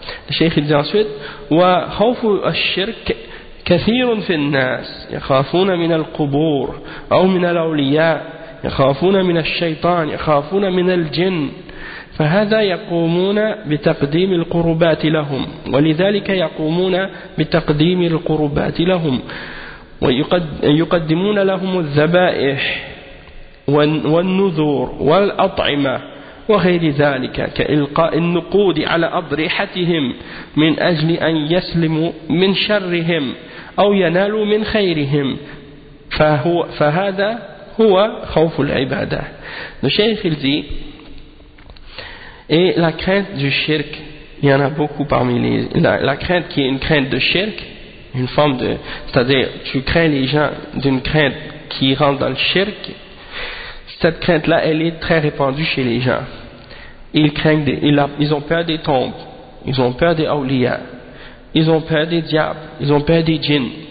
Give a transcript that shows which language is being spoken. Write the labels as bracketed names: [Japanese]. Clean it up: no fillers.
[French] Le cheikh il dit ensuite, [Arabic] wa khawfu ash-shirk kathirun fi an-nas yakhafuna min al-qubur aw min al-awliya yakhafuna min ash-shaytan yakhafuna min al-jinn فهذا يقومون بتقديم القربات لهم ولذلك يقومون بتقديم القربات لهم ويقدمون لهم الذبائح والنذور والأطعمة وغير ذلك كإلقاء النقود على أضرحتهم من أجل أن يسلموا من شرهم أو ينالوا من خيرهم فهذا هو خوف العبادة. الشيخ الزي [French] et la crainte du shirk, il y en a beaucoup parmi les la crainte qui est une crainte de shirk, une forme de, c'est-à-dire tu crains les gens d'une crainte qui rentre dans le shirk. Cette crainte-là, elle est très répandue chez les gens. Ils craignent des, ils ont peur des tombes, ils ont peur des awliya, ils ont peur des diables, ils ont peur des djinns.